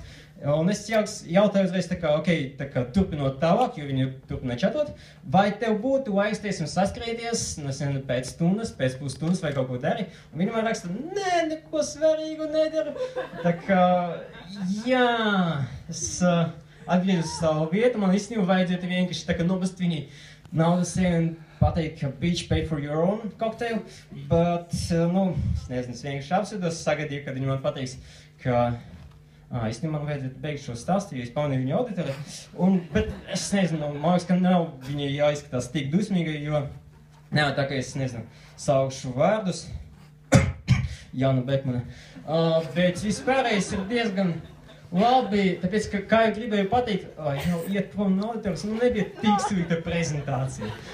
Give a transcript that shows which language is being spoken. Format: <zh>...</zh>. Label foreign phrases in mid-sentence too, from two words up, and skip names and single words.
<lv>Un es jautāju uzreiz, turpinot tālāk, jo viņi turpināja čatot, vai tev būtu laiks, teiksim, saskrēties, nezinu, pēc stundas, pēc pusstundas vai kaut ko dari? Un viņi man raksta, nē, neko svarīgu nedaru. Tā kā, jā, es atgriežu savu vietu, man īstenībā vajadzētu vienkārši tā kā nobast viņi naudas un pateikt, ka</lv> <en>bitch pay for your own cocktail,</en> <lv>bet, es nezinu, es vienkārši apsēdos, sagadīju, kad viņi man pateiks, ka īstenībā man vajadzētu beigt šo stāstu, jo es pamanīju viņu auditori, bet es nezinu, man liekas, ka nav viņi jāizskatās tik dusmīgi, jo nav tā, ka es, nezinu, saukšu vārdus, Jāna Bekmane, bet vispārējais ir diezgan labi, tāpēc, ka, kā jau gribēju pateikt, jau iet prom no auditoras, nebija tik slikta prezentācija.</lv>